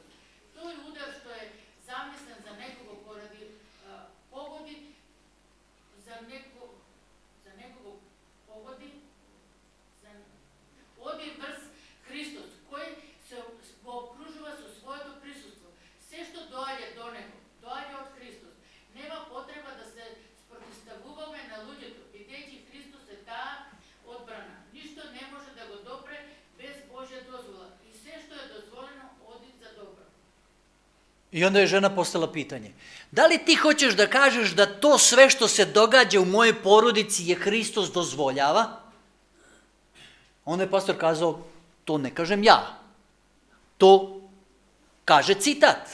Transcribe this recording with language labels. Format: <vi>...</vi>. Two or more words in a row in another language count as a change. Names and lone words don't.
<mk>Тој удар што е замислен за некого поради погоди за некого погоди оди врз Христос, кој се го окружува со своето присуство. Се што доаѓа до него, доаѓа од Христос. Нема потреба да се спротивставуваме на луѓето, бидејќи Христос е таа одбрана. Ништо не може да го допре без Божја дозвола. И се што е дозволено оди за добро.</mk> <sr>I onda je žena postala pitanje, da li ti hoćeš da kažeš da to sve što se događa u mojoj porodici je Hristos dozvoljava? Onda je pastor kazao, to ne kažem ja. To kaže citat.</sr>